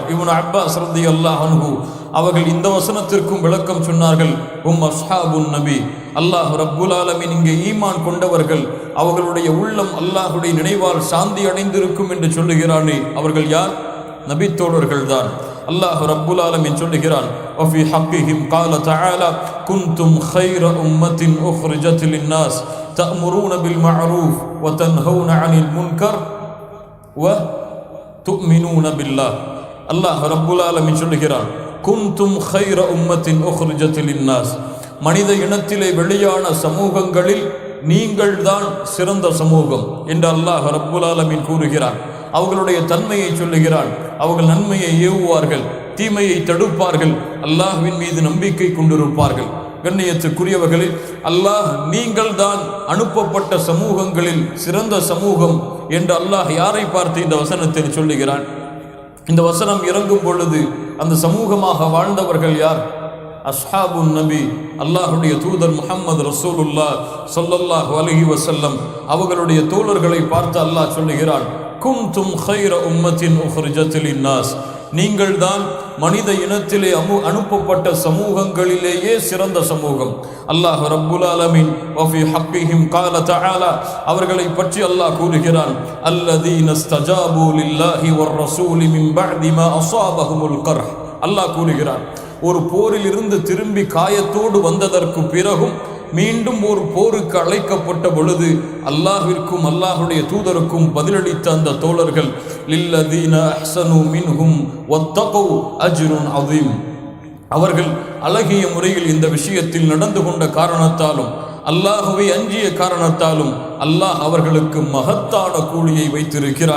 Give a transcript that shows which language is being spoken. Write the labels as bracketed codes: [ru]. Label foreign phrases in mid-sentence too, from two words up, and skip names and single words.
[ta] இப்னு அப்பாஸ் [ar] رضي الله عنه [ta] அவர்கள் இந்த வசனத்திற்கும் விளக்கம் சொன்னார்கள், [ar] هم أصحاب النبي, الله رب العالمين [ta] இங்கே ஈமான் கொண்டவர்கள், அவர்களுடைய உள்ளம் அல்லாஹ்வுடைய நினைவால் சாந்தி அடைந்திருக்கும் என்று சொல்லுகிறானே, அவர்கள் யார்? நபி தோழர்கள் தான். [ar] الله رب العالمين சொல்லுகிறான், وفي حقهم قال تعالى كنتم خير أمة أخرجت للناس تأمرون بالمعروف وتنهون عن المنكر وتؤمنون بالله. الله رب العالمين சொல்லுகிறான், குன்தும் خير أمة أخرجت للناس, [ta] மனித இனத்திலே வெளியான சமூகங்களில் நீங்கள் தான் சிறந்த சமூகம் என்று [ar] الله رب العالمين [ta] கூறுகிறான். அவர்களுடைய தன்மையை சொல்லுகிறான், அவர்கள் நன்மையை ஏவுவார்கள், தீமையை தடுப்பார்கள், அல்லாஹ்வின் மீது நம்பிக்கை கொண்டிருப்பார்கள். கண்ணியத்துக்குரியவர்களே, அல்லாஹ் நீங்கள் தான் அனுப்பப்பட்ட சமூகங்களில் சிறந்த சமூகம் என்று அல்லாஹ் யாரை பார்த்து இந்த வசனத்தில் சொல்லுகிறான்? இந்த வசனம் இறங்கும் பொழுது அந்த சமூகமாக வாழ்ந்தவர்கள் யார்? [ar] أصحاب النبي, [ta] அல்லாஹ்வுடைய தூதர் முஹம்மது ரசூலுல்லாஹ் [ar] صلى الله عليه وسلم [ta] அவர்களுடைய தோழர்களை பார்த்து அல்லாஹ் சொல்லுகிறான், [ar] كنتم خير أمة أخرجت للناس, [ta] நீங்கள் தான் மனித இனத்திலே அனுப்பப்பட்ட சமூகங்களிலேயே சிறந்த சமூகம். [ar] الله رب العالمين وفي حقهم قال تعالى [ta] அவர்களை பற்றி அல்லாஹ் கூறுகிறான், [ar] الذين استجابوا لله والرسول من بعد ما أصابهم القرح, [ta] அல்லாஹ் கூறுகிறான், ஒரு போரில் இருந்து திரும்பி காயத்தோடு வந்ததற்கு பிறகும் மீண்டும் ஒரு போருக்கு அழைக்கப்பட்ட பொழுது அல்லாஹ்விற்கும் அல்லாஹ்வுடைய தூதருக்கும் பதிலளித்த அந்த தோழர்கள், [ar] للذين أحسنوا منهم واتقوا أجر عظيم, [ta] அவர்கள் அழகிய முறையில் இந்த விஷயத்தில் நடந்து கொண்ட காரணத்தாலும் அல்லாஹ்வை அஞ்சிய காரணத்தாலும் அல்லாஹ் அவர்களுக்கு மகத்தான கூலியை வைத்திருக்கிறான்.